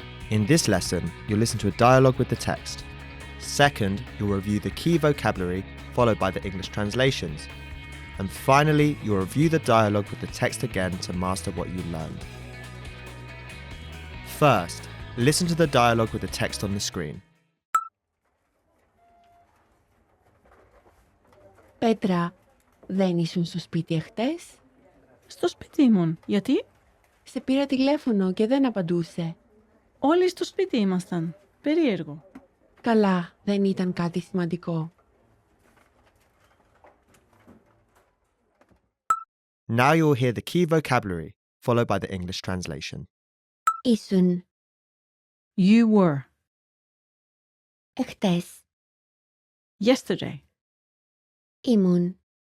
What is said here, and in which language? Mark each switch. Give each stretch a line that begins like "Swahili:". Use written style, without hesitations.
English: In this lesson, you'll listen to a dialogue with the text. Second, you'll review the key vocabulary followed by the English translations. And finally, you'll review the dialogue with the text again to master what you learned. First, listen to the dialogue with the text on the screen.
Greek: Πέτρα, δεν ήσουν στο σπίτι εχθές? Στο σπίτι ήμουν. Γιατί? Σε πήρα τηλέφωνο και δεν απαντούσε. Όλοι στο σπίτι ήμασταν. Περίεργο. Καλά, δεν ήταν κάτι σημαντικό.
English: Now you'll hear the key vocabulary, followed by the English translation.
Greek: Ήσουν.
English: You were.
Greek: Εχθές.
English: Yesterday.
Greek: Ήμουν.